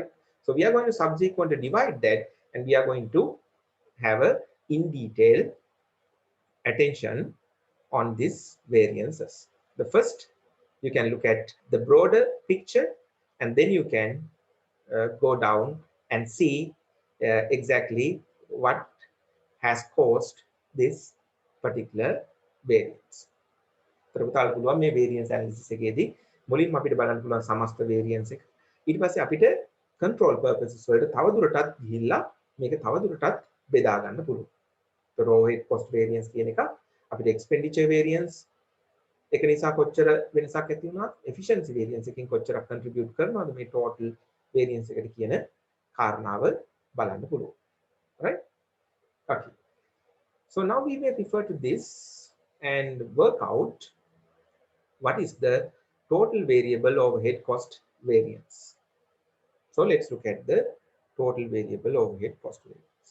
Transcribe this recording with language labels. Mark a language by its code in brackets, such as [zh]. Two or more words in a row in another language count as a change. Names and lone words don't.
[en] So we are going to subsequently divide that, and we are going to have a in detail attention on these variances. The first, you can look at the broader picture, and then you can go down and see exactly what has caused this particular variance. [si] තර පුළුවන් මේ [en] variance analysis [si] එකේදී මුලින්ම අපිට බලන්න පුළුවන් සමස්ත variance එක. ඊට පස්සේ අපිට [en] control purposes [si] වලට තව දුරටත් ගිහිල්ලා මේක තව දුරටත් බෙදා ගන්න පුළුවන්. ඒතර [en] overhead cost variance [si] කියන එක අපිට [en] expenditure variance [si] එක නිසා කොච්චර වෙනසක් ඇති වුණා, [en] efficiency variance [si] එකකින් කොච්චරක් contribute කරනවද මේ [en] total variance [si] එකට කියන කාරණාව බලන්න පුළුවන්. [en] Right? Okay. So now we may refer to this and work out what is the total variable overhead cost variance. So let's look at the total variable overhead cost variance.